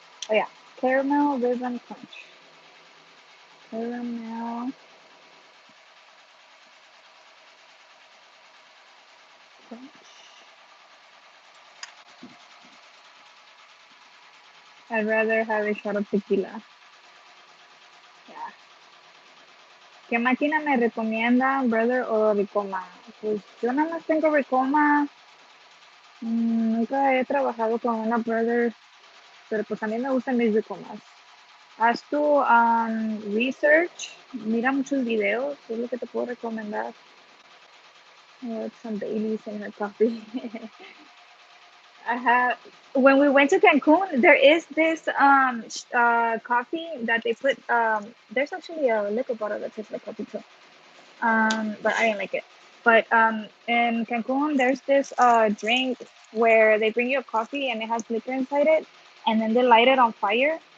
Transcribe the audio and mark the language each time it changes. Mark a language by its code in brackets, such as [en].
[en] Oh yeah, caramel ribbon crunch. Caramel crunch. I'd rather have a shot of tequila. Yeah. [es] ¿Qué máquina me recomienda, brother o Ricoma? Pues yo nada más tengo Ricoma. Nunca he trabajado con una brother, pero pues a mí me gustan mis Ricomas. Haz tu research, mira muchos videos, es lo que te puedo recomendar. [en] Some Baileys in her coffee. I have when we went to Cancun, there is this coffee that they put there's actually a liquor bottle that tastes like coffee too. But I didn't like it. But in Cancun, there's this drink where they bring you a coffee and it has liquor inside it, and then they light it on fire.